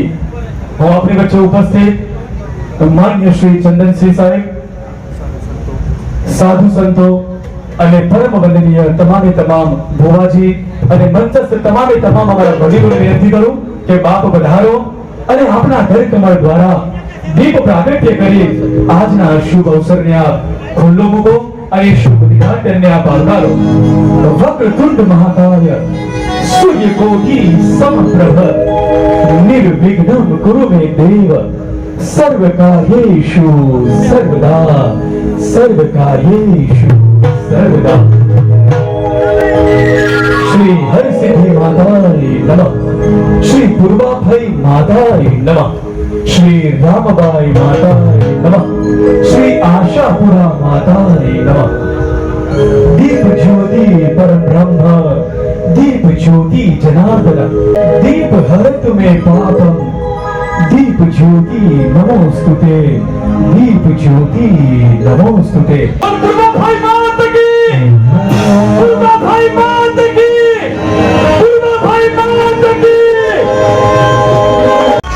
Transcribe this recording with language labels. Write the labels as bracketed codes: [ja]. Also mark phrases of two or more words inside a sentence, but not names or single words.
[gu] હું આપણી વચ્ચે ઉપસ્થિત માન્ય શ્રી ચંદનસિંહ સાહેબ, સાધુ સંતો અને પરમ વંદનીય તમામે તમામ ભુવાજી અને મંચસ્થ તમામે તમામ અમારા વડીલોને વિનંતી કરું કે બાપ પધારો અને આપણા ઘર કમળ દ્વારા દીપ પ્રાગટ્ય કરી આજના શુભ અવસરને આપ ખુલ્લો મૂકો અને શુભ ઉદ્ઘાટનને આપ આવકારો। [sa] वक्रतुंड महाकाय सूर्यकोटि समप्रभ निर्विघ्नं कुरु मे देव सर्वकार्येषु सर्वदा सर्वकार्येषु सर्वदा। श्री हरसिद्धि माताय नमः, श्री पूर्वाभाई माताय नमः, श्री रामबाई माताय नमः, श्री आशापुरा माताय नमः। दीप ज्योति परम ब्रह्म, दीप ज्योति जनार्दन, दीप हरत में पापम, दीप ज्योति नमोस्तुते, दीप ज्योति नमोस्तुते। [hi] भाई मात की, भाई मात की, भाई मात की।